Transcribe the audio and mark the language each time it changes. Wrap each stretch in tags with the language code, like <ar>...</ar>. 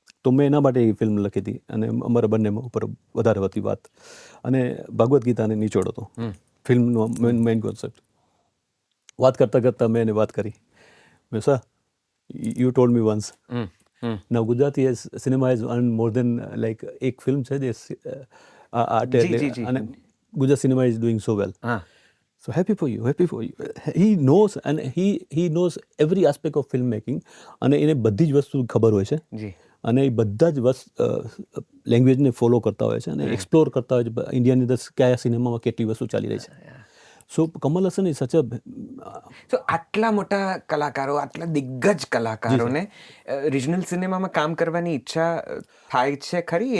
<gu>તો મેં એના માટે એ ફિલ્મ લખી હતી અને અમારા બંને ઉપર વધારે હતી વાત અને ભગવદ્ ગીતાને નિચોડ હતો ફિલ્મનો મેઇન કોન્સેપ્ટ. વાત કરતાં કરતાં મેં એને વાત કરી, મેં</gu> <en>sir you told me once now Gujarati cinema has earn more than like</en> <gu>એક ફિલ્મ છે જે આર્ટ અને</gu> <en>Gujarat cinema is doing so well. So happy for you. He knows and he knows every aspect of filmmaking</en> <gu>અને એને બધી જ વસ્તુ ખબર હોય છે જી. અને એ બધા જ લેંગ્વેજને ફોલો કરતા હોય છે અને એક્સપ્લોર કરતા હોય છે ઇન્ડિયાની અંદર કયા સિનેમામાં કેટલી વસ્તુ ચાલી રહી છે.</gu> <en>so Kamal Haasan is such</en> <gu>તો આટલા મોટા કલાકારો, આટલા દિગ્ગજ કલાકારોને રિજનલ સિનેમામાં કામ કરવાની ઈચ્છા થાય છે ખરી?</gu>